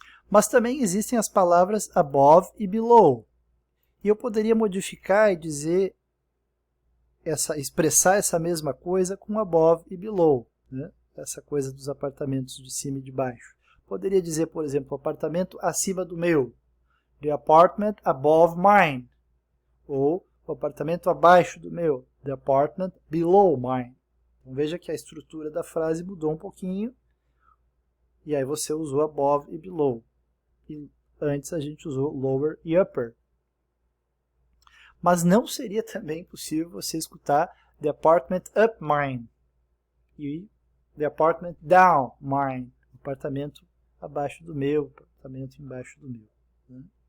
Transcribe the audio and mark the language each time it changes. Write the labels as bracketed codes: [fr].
[pt] Mas também existem as palavras above e below. E eu poderia modificar e dizer, expressar essa mesma coisa com above e below, né? Essa coisa dos apartamentos de cima e de baixo. Poderia dizer, por exemplo, o apartamento acima do meu. [en] The apartment above mine. [pt] Ou o apartamento abaixo do meu. [en] The apartment below mine. [pt] Então, veja que a estrutura da frase mudou um pouquinho. E aí você usou above e below. E antes a gente usou lower e upper. Mas não seria também possível você escutar [en] the apartment up mine [pt] e [en] the apartment down mine, [pt] apartamento abaixo do meu, apartamento embaixo do meu. Né?